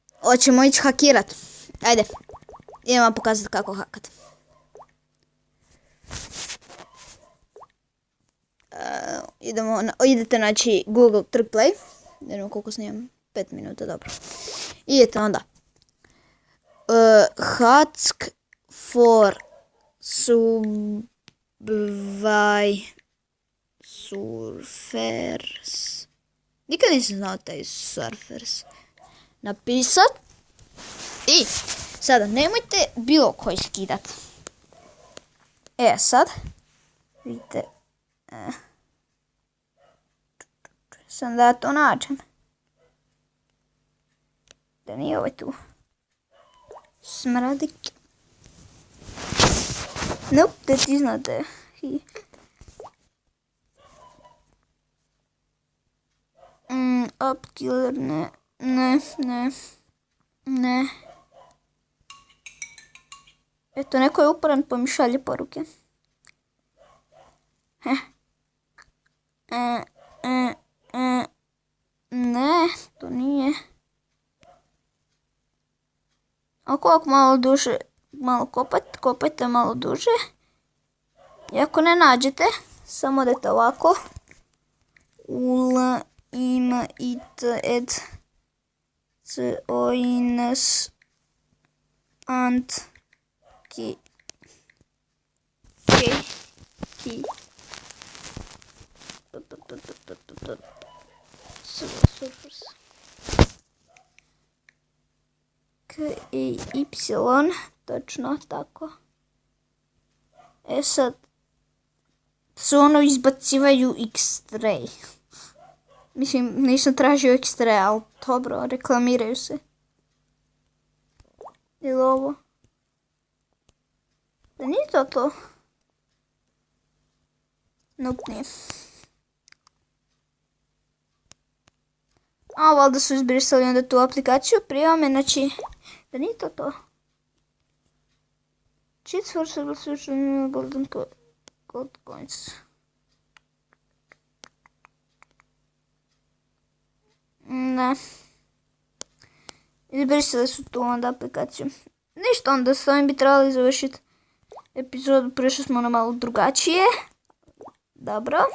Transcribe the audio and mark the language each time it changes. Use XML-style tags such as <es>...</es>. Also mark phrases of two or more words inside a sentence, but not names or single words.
<hr>hoćemo ići hakirat. Ajde, idemo vam pokazati kako hakat. Idete naći Google Trick Play. Ne znam koliko snimam, 5 minuta, dobro. Idete onda.</hr> <en>Hack for surfers.</en> <hr>Nikad nisam znao taj surfers napisat. I sada nemojte bilo koji skidat. Sad vidite, sam da to nađem. Da nije ovaj tu. Smradik.</hr> <en>Nope, that is not there.</en> <hr>Upkiller, ne. Eto, neko je uporan pa mi šalje poruke. Ne, to nije. Ako malo duže, malo kopajte malo duže. I ako ne nađete, samo odete ovako. Ima it ed coins and ki surfers y, točno tako. Sad su ono izbacivaju X-ray. Mislim, nisam tražio X-ray, ali dobro, reklamiraju se. Ili ovo? Da nije to? Nope, nije. A valjda su izbrisali onda tu aplikaciju prije me, znači, da nije to.</hr> <en>Cheats for several social golden gold coins.</en> <hr>Ne. Izbrisali su tu onda aplikaciju. Ništa, onda s ovim bi trebali završiti epizodu, prešli smo na malo drugačije. Dobro.</hr>